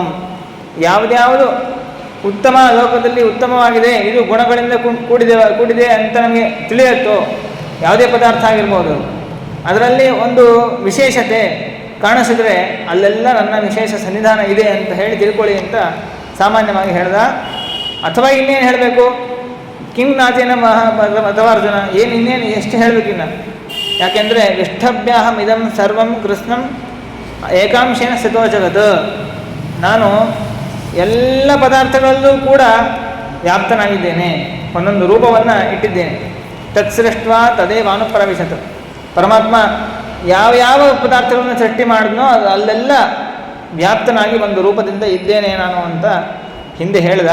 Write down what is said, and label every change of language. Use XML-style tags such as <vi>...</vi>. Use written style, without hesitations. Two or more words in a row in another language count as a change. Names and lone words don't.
<kn>ಯಾವುದ್ಯಾವುದು ಉತ್ತಮ ಲೋಕದಲ್ಲಿ ಉತ್ತಮವಾಗಿದೆ, ಇದು ಗುಣಗಳಿಂದ ಕೂಡಿದೆ ಅಂತ ನಮಗೆ ತಿಳಿಯುತ್ತೋ, ಯಾವುದೇ ಪದಾರ್ಥ ಆಗಿರ್ಬೋದು, ಅದರಲ್ಲಿ ಒಂದು ವಿಶೇಷತೆ ಕಾಣಿಸಿದರೆ ಅಲ್ಲೆಲ್ಲ ನನ್ನ ವಿಶೇಷ ಸನ್ನಿಧಾನ ಇದೆ ಅಂತ ಹೇಳಿ ತಿಳ್ಕೊಳ್ಳಿ ಅಂತ ಸಾಮಾನ್ಯವಾಗಿ ಹೇಳ್ದ. ಅಥವಾ ಇನ್ನೇನು ಹೇಳಬೇಕು,</kn> <sa>ಕಿಂ ನಾಚೇನ</sa> <kn>ಅಥವಾ ಅರ್ಜುನ, ಇನ್ನೇನು ಎಷ್ಟು ಹೇಳಬೇಕಿನ್ನ, ಯಾಕೆಂದರೆ</kn> <sa>ವಿಷ್ಠಭ್ಯಾಹಂ ಇದಂ ಸರ್ವಂ ಕೃಷ್ಣಂ ಏಕಾಂಶೇನ ಸ್ಥಿತೋ ಜಗತ್.</sa> <kn>ನಾನು ಎಲ್ಲ ಪದಾರ್ಥಗಳಲ್ಲೂ ಕೂಡ ವ್ಯಾಪ್ತನಾಗಿದ್ದೇನೆ, ಒಂದೊಂದು ರೂಪವನ್ನು ಇಟ್ಟಿದ್ದೇನೆ.</kn> <sa>ತತ್ಸೃಷ್ಟ ತದೇವಾನುಪ್ರವಿಶತ್.</sa> <kn>ಪರಮಾತ್ಮ ಯಾವ ಪದಾರ್ಥಗಳನ್ನು ಸೃಷ್ಟಿ ಮಾಡಿದ್ನೋ ಅಲ್ಲೆಲ್ಲ ವ್ಯಾಪ್ತನಾಗಿ ಒಂದು ರೂಪದಿಂದ ಇದ್ದೇನೆ ನಾನು ಅಂತ ಹಿಂದೆ ಹೇಳ್ದ.</kn>